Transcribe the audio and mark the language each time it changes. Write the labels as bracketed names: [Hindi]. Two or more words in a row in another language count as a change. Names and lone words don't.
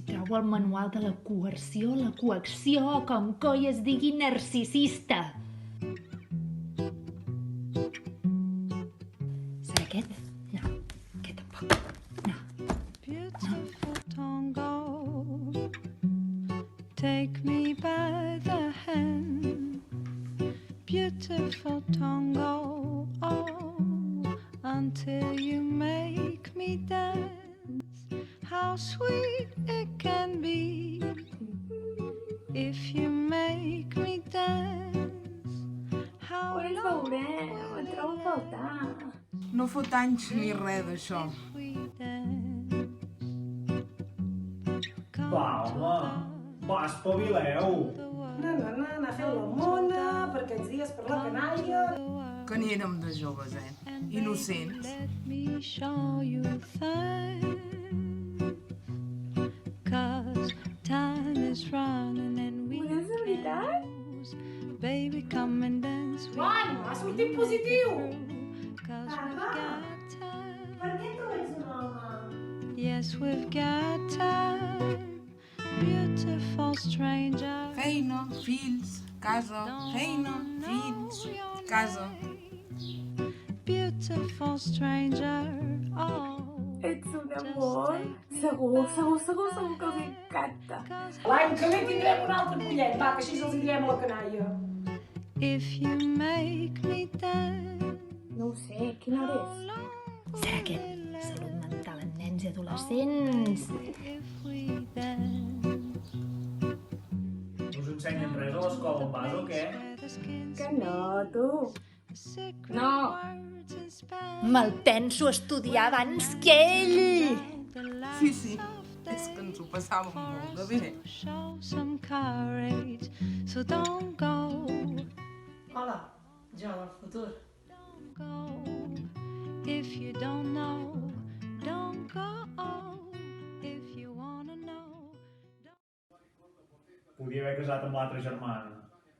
[Catalan] trobo el manual de la coerció, la coacció, o com coi es digui narcisista. Serà aquest? No, aquest tampoc. No. [English] Beautiful tango, take me by the hand. Beautiful tango, oh, until you make me dance. How sweet it can be if you make me dance. How [Catalan] Ho ens veurem, et trobo a faltar. No fot anys ni res d'això. [English] we dance. [Catalan] Va, home, va, espavileu. Anar fent la mona per aquests dies per la canalla. Que n'hi érem de joves, Innocents. [English] Let me show you things, 'cause time is running and we [Catalan] És de veritat? [English] lose. Baby, come and dance with [Catalan] Bueno, ha sortit positiu. [English] 'cause we've got time. [Catalan] Per què tu ets un home? [English] Yes, we've got time. Beautiful stranger. [Catalan] Feina, fills, casa, feina, fills, casa. [English] Beautiful stranger. Oh, [Catalan] Ets un amor. Segur que els encanta. L'any que ve tindrem un altre pollet, va, que així els hi direm a la canalla. [English] if you make me dance. [Catalan] No ho sé, quina hora és? Serà aquest? Salut mental en nens i adolescents. [English] If we dance. [Catalan] No us ensenyen res a l'escola on vas o què? Que no, tu. No. Me'l penso estudiar abans que ell. Sí, és que ens ho passàvem molt de bé. [English] Show some courage, so don't go, [Catalan] Hola, jo del futur. [English] don't go. If you don't know, don't go. If you wanna know. [Catalan] Podia haver casat amb l'altra germana.